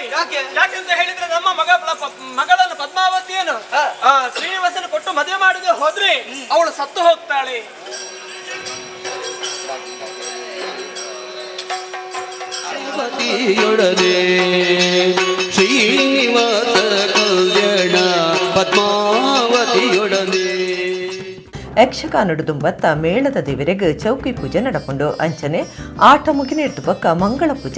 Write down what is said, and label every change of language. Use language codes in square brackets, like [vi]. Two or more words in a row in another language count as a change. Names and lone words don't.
[kn] ಯಾಕೆಂತ ಹೇಳಿದ್ರೆ ನಮ್ಮ ಮಗಳನ್ನು ಪದ್ಮಾವತಿಯನ್ನು ಶ್ರೀನಿವಾಸನ ಕೊಟ್ಟು ಮದುವೆ ಮಾಡದೆ ಹೋದ್ರೆ ಅವಳು ಸತ್ತು ಹೋಗ್ತಾಳೆ. ಪತಿಯೊಡನೆ ಶ್ರೀನಿವಾಸ ಕಲ್ಯಾಣ ಪದ್ಮಾವತಿಯೊಡನೆ [tcy] ಯಕ್ಷಗಾನಡು ದುಂಬತ್ತ ಮೇಳದ ದೇವರಿಗೆ ಚೌಕಿ ಪೂಜೆ ನಡಪುಂಡು ಅಂಚನೆ ಆಟ ಮುಗಿನಿಡ್ದು ಬಕ್ಕ ಮಂಗಳ ಪೂಜೆ